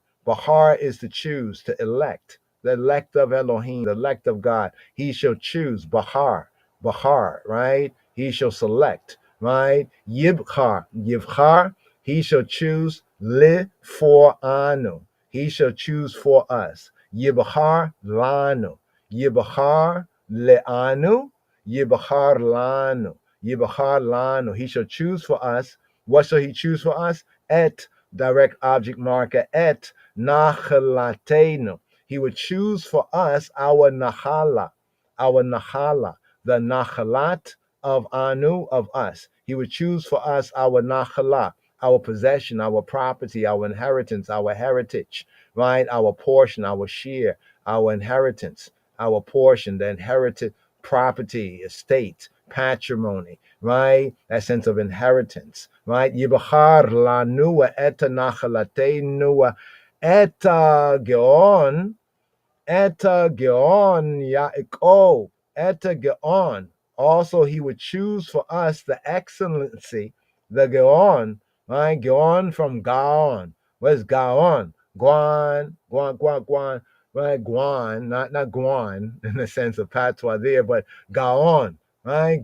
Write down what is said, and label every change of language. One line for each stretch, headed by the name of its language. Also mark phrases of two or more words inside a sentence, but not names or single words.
English: Bahar is to choose, to elect. The elect of Elohim, the elect of God. He shall choose. Bahar. Bahar, right? He shall select, right? Yibchar, he shall choose. Li for anu. He shall choose for us.
Hebrew: Yibahar lanu. Yibahar le'anu. Yibahar lanu. Yibahar lanu.
English: He shall choose for us. What shall he choose for us? Et, direct object marker,
Hebrew: et nachalatenu.
English: He would choose for us our nahala. Our nahala. The nachalat of Anu, of us. He would choose for us our nachala, our possession, our property, our inheritance, our heritage, right? Our portion, our share, our inheritance, our portion, the inherited property, estate, patrimony, right? That sense of inheritance, right?
Hebrew: Yibachar lanua eta nachalatenua eta geon Yaakov, Eta Geon.
English: Also, he would choose for us the excellency, the Geon, right? Geon from Gaon. Where's Gaon? Guan, right? Guan, not Guan in the sense of patois there, but Gaon, right?